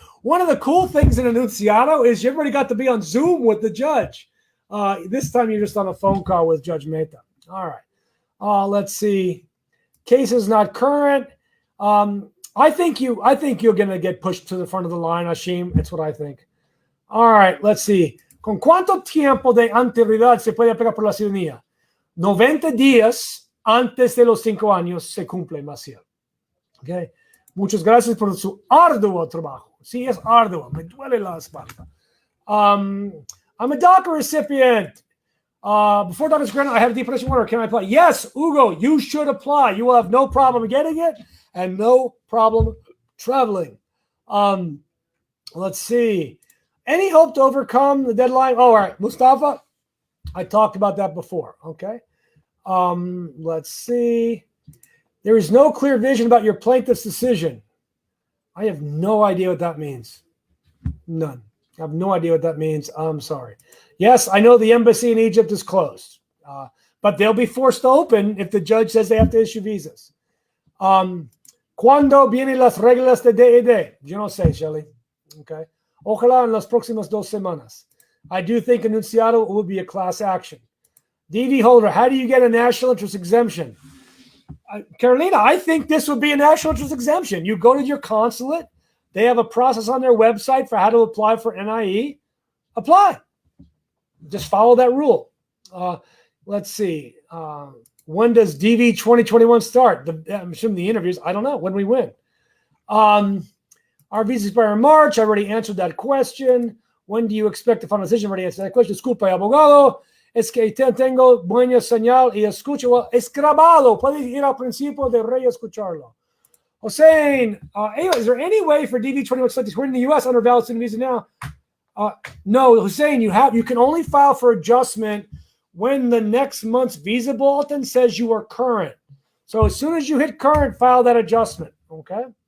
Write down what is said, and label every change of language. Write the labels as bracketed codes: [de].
[en] One of the cool things in Enunciado is everybody got to be on Zoom with the judge. This time you're just on a phone call with Judge Mehta. All right. Let's see. Case is not current. I think you're going to get pushed to the front of the line, Hashim. That's what I think. All right. Let's see. [es] ¿Con cuánto tiempo de anterioridad se puede aplicar por la ciudadanía? 90 días antes de los 5 años se cumple, Maciel. Okay. Muchas gracias por su arduo trabajo. Sí, es arduo. Me duele la espalda. [en] I'm a Daca recipient. Before Daca's granted, I have a deportation order. Can I apply? Yes, Hugo, you should apply. You will have no problem getting it and no problem traveling. Let's see. Any hope to overcome the deadline? Oh, all right. Mustafa, I talked about that before. Okay. Let's see. There is no clear vision about your plaintiff's decision. I have no idea what that means. None. I have no idea what that means. I'm sorry. Yes, I know the embassy in Egypt is closed, but they'll be forced to open if the judge says they have to issue visas. [es] ¿Cuándo vienen las reglas de DED? Yo no sé, Shelly. Okay. Ojalá en las próximas 2 semanas. [en] I do think enunciado will be a class action. DV holder, how do you get a national interest exemption? Carolina, I think this would be a national interest exemption. You go to your consulate. They have a process on their website for how to apply for NIE. Apply. Just follow that rule. Let's see. When does DV 2021 start? I'm assuming the interviews. I don't know. When we win. Our visas expire in March. I already answered that question. When do you expect the final decision? I already answered that question. [es] Disculpa, abogado. Es que tengo buena señal y escucho. Well, es grabado. Puedes ir al principio de re-escucharlo. [en] Hossein, is there any way for DV 21 studies? We're in the U.S. under valid student visa now. No, Hussein, you can only file for adjustment when the next month's visa bulletin says you are current. So as soon as you hit current, file that adjustment. Okay.